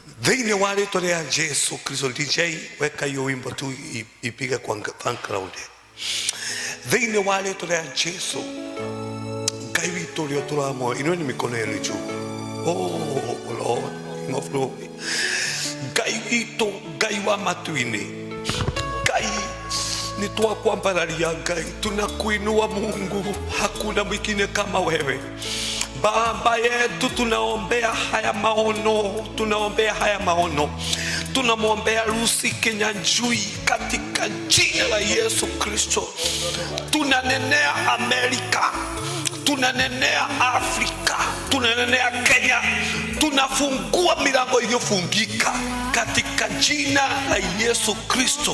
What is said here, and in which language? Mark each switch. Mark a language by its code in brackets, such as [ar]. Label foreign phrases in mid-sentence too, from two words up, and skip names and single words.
[ki] Thĩinĩ wa rĩtwa rĩa Jesu Kristo, [sw] DJ weka hiyo wimbo tu ipige kwa background. [ki] Thĩinĩ wa rĩtwa rĩa Jesu, Ngai witũ ũrĩa tũramũoya, [sw] inueni mikono yenu juu. [en] Oh Lord, King of glory. [ki] Ngai witũ, Ngai wa matu-inĩ, Ngai ni twakwambararia Ngai, [sw] tunakuinua Mungu, hakuna mwingine kama wewe. Baba yetu, tunaombea haya maono, tunamwombea Lucy Kinyanjui katika jina la Yesu Kristo. Tunanenea Amerika, tunanenea Afrika, tunanenea Kenya, tunafungua milango iliyofungika katika jina la Yesu Kristo.